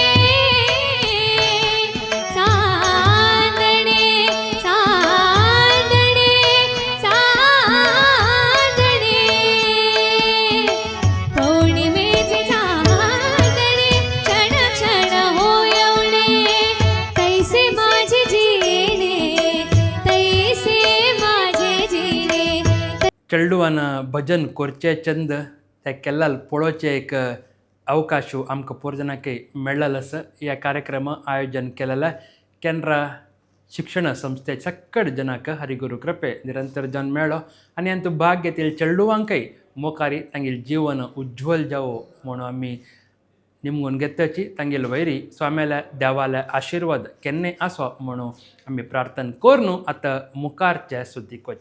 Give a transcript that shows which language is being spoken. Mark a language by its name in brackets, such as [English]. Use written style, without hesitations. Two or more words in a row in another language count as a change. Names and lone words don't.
[Marathi] चांदणे, चांदणे, चांदणे, पौर्णिमेचे चांदणे क्षण क्षण होयवणे, तैसे माझे जीणे, तैसे माझे जीणे. [Konkani] चेडवान भजन करचे चंद ते केल्लाल पळोवचे एक अवकाश आमकां पोर जाणांकय मेळ्ळल आसा. ह्या कार्यक्रम आयोजन केलेले केंद्र शिक्षण संस्थे सक्कड जनाक हरिगुरू कृपे निरंतर जावन मेळ्ळो आनी हातूंत भाग घेतिल्ल्या चेडवांकय मोखारी तांगेलें जीवन उज्ज्वल जावो म्हणून आमी निमगून घेतची तांगेले वैरी स्वाम्याल्या देवाले आशिर्वाद केन्नाय आसो म्हणून आमी प्रार्थना करून आतां मुखारचे सुद्दीक वचा.